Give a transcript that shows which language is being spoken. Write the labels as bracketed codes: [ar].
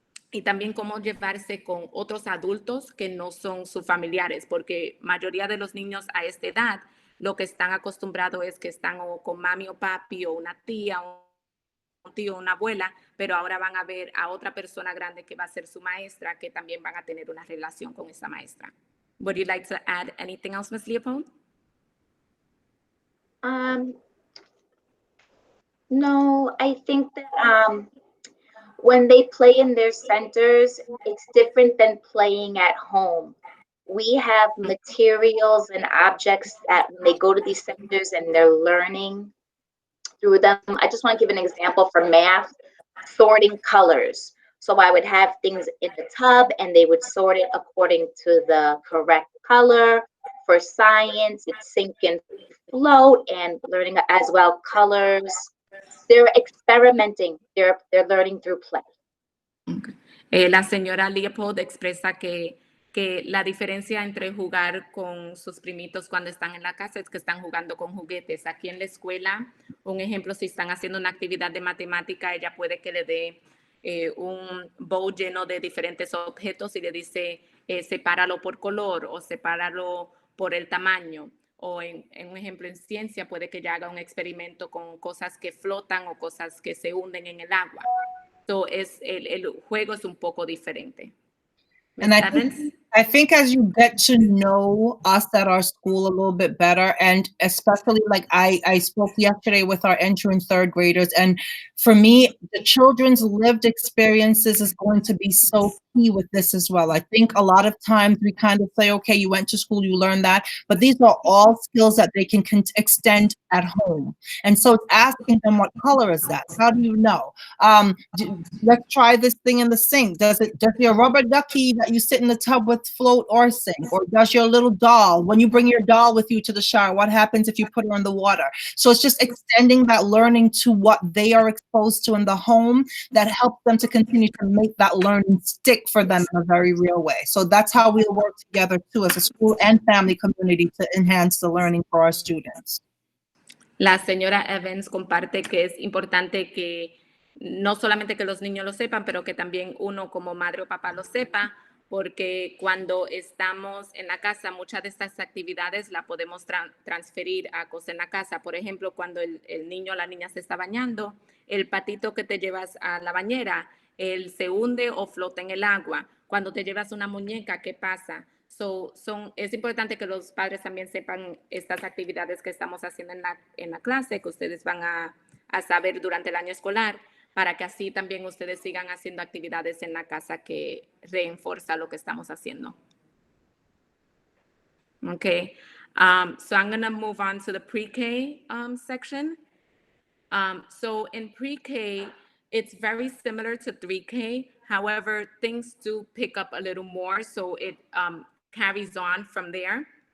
[es] Y también cómo llevarse con otros adultos que no son sus familiares, porque mayoría de los niños a esta edad lo que están acostumbrados es que están o con mami o papi o una tía o un tío o una abuela, pero ahora van a ver a otra persona grande que va a ser su maestra, que también van a tener una relación con esa maestra. [en] Would you like to add anything else, Ms. Leopold? No, I think that when they play in their centers, it's different than playing at home. We have materials and objects that when they go to these centers and they're learning through them. I just want to give an example for math, sorting colors. So I would have things in the tub and they would sort it according to the correct color. For science, it's sink and float and learning as well colors. They're experimenting. They're learning through play. Okay. [es] La señora Leopold expresa que la diferencia entre jugar con sus primitos cuando están en la casa es que están jugando con juguetes. Aquí en la escuela, un ejemplo, si están haciendo una actividad de matemática, ella puede que le dé un bowl lleno de diferentes objetos y le dice, sepáralo por color o sepáralo por el tamaño. O en un ejemplo en ciencia, puede que ella haga un experimento con cosas que flotan o cosas que se hunden en el agua. Entonces, el juego es un poco diferente. [en] Ms. And Evans? I think as you get to know us at our school a little bit better, and especially like I spoke yesterday with our entering third graders, and for me, the children's lived experiences is going to be so key with this as well. I think a lot of times we kind of say, okay, you went to school, you learned that, but these are all skills that they can extend at home. And so it's asking them, what color is that? How do you know? Let's try this thing in the sink. Does your rubber ducky that you sit in the tub with float or sink? Or does your little doll, when you bring your doll with you to the shower, what happens if you put her in the water? So it's just extending that learning to what they are exposed to in the home that helps them to continue to make that learning stick for them in a very real way. So that's how we'll work together too as a school and family community to enhance the learning for our students. [es] La señora Evans comparte que es importante que no solamente que los niños lo sepan, pero que también uno como madre o papá lo sepa, porque cuando estamos en la casa, muchas de estas actividades la podemos transferir a cosas en la casa. Por ejemplo, cuando el niño o la niña se está bañando, el patito que te llevas a la bañera, él se hunde o flota en el agua. Cuando te llevas una muñeca, ¿qué pasa? Es importante que los padres también sepan estas actividades que estamos haciendo en la clase, que ustedes van a saber durante el año escolar, para que así también ustedes sigan haciendo actividades en la casa que refuerza lo que estamos haciendo. [en] Okay, so I'm going to move on to the pre-K section. So in pre-K, it's very similar to 3K. However, things do pick up a little more, so it carries on from there.